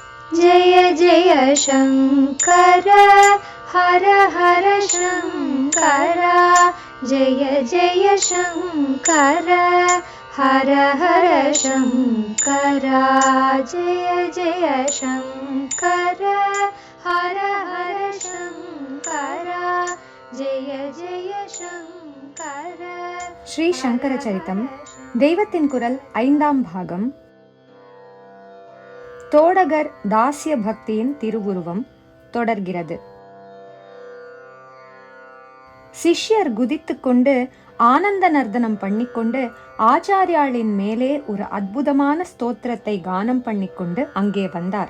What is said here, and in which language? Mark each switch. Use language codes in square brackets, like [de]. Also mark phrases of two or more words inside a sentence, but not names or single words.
[sa] जय जय शङ्कर हर हर शङ्कर जय जय शङ्कर हर हर शङ्कर जय जय शङ्कर हर हर शङ्कर जय जय शङ्कर. [ta] ஸ்ரீ சங்கர சரிதம் தெய்வத்தின் குரல் 5ஆம் பாகம். தோடகர் தாசிய பக்தியின் திருவுருவம் தொடர்கிறது. சிஷ்யர் குதித்து கொண்டு ஆனந்த நர்தனம் பண்ணிக்கொண்டு ஆச்சாரியாளின் மேலே ஒரு அற்புதமான ஸ்தோத்திரத்தை கானம் பண்ணிக்கொண்டு அங்கே வந்தார்.